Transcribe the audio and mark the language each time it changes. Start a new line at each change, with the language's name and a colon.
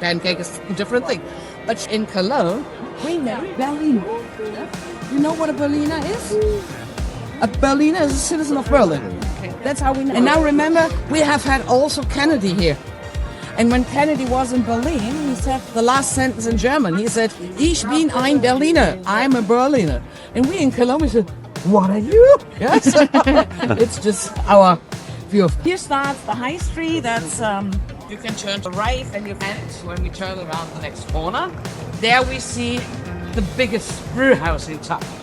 English: Pancake is a different thing. But in Cologne we know Berliner. You know what a Berliner is? A Berliner is a citizen of Berlin. That's how we know. And now remember, we have had also Kennedy here. And when Kennedy was in Berlin, he said the last sentence in German.
German: He said, "Ich bin ein Berliner."
English: I'm a Berliner. And we in Cologne said, "What are you?" Yes. It's just our view. Here starts the high street. That's you can turn to right and you can when we turn around the next corner. There we see the biggest brewhouse in town.